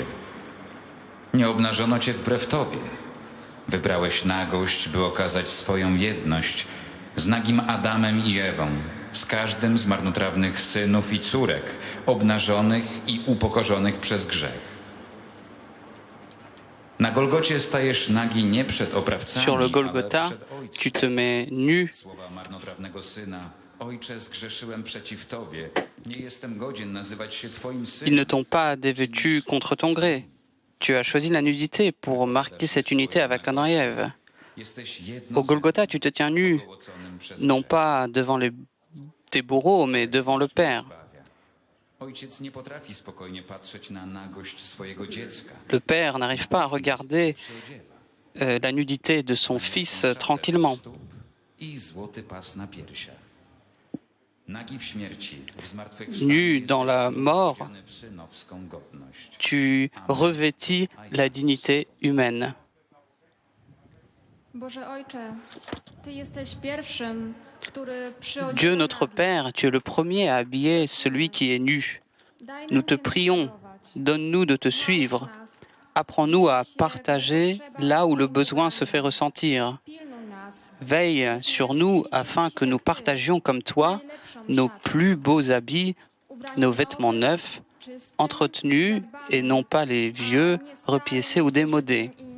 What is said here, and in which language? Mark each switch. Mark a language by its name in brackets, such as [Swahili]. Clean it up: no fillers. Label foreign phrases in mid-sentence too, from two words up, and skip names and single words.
[Polish] Nie obnażono Cię wbrew Tobie. Wybrałeś nagość, by okazać swoją jedność z nagim Adamem i Ewą, z każdym z marnotrawnych synów i córek, obnażonych i upokorzonych przez grzech. Na Golgocie stajesz nagi nie przed oprawcami, [French] Sur le [Polish] ale [French] Golgotha, [Polish] przed Ojcem. [French] tu te mets nu. [Polish] Słowa marnotrawnego syna: Ojcze, zgrzeszyłem przeciw Tobie. Nie jestem godzien nazywać się Twoim [French] Ils [Polish] synem. [French] ne t'ont pas dévêtu contre ton gré. Tu as choisi la nudité pour marquer cette unité avec Adam et Ève. [Polish] Jesteś [French] Au [Polish] jedną [French] Golgotha, tu te tiens nu, [Polish] owoconym przez [French] non [Polish] grzech. [French] pas devant tes bourreaux, mais devant le Père. [Polish] Ojciec nie potrafi spokojnie patrzeć na nagość swojego dziecka. [French] Le Père n'arrive pas à regarder la nudité de son Fils tranquillement. [Polish] I złoty pas na piersiach. Nagi w śmierci, w [French] Nu [Polish] zmartwychwstaniu [French] dans la mort, [Polish] jesteś w synowską godność. [French] tu revêtis la dignité humaine. [Polish] Boże Ojcze, Ty jesteś pierwszym, który przyodział [French] Dieu notre Père, tu es le premier à habiller celui qui est nu. Nous te prions, donne-nous de te suivre. Apprends-nous à partager là où le besoin se fait ressentir. Veille sur nous afin que nous partagions comme toi nos plus beaux habits, nos vêtements neufs, entretenus et non pas les vieux, repiécés ou démodés.